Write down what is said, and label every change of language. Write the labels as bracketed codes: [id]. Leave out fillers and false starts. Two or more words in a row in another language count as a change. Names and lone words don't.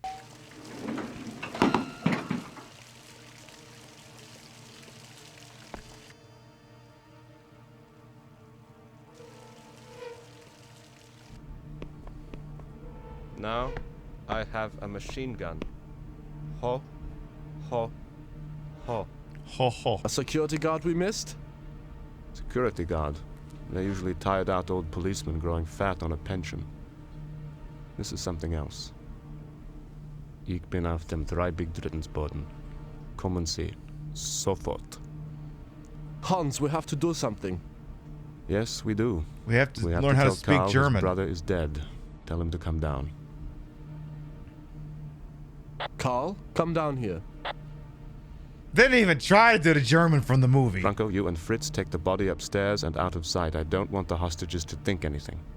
[en] Now, I have a machine gun. Ho, ho, ho. Ho, ho. A security guard we missed? Security guard. They're usually tired out old policemen growing fat on a pension. This is something else. [de] Ich bin auf dem Dreibigdrittensboden. Kommen Sie. Sofort. [en] Hans, we have to do something. Yes, we do. We have to learn how to tell speak Carl German. His brother is dead. Tell him to come down. Carl, come down here. They didn't even try to do the German from the movie. Franco, you and Fritz take the body upstairs and out of sight. I don't want the hostages to think anything.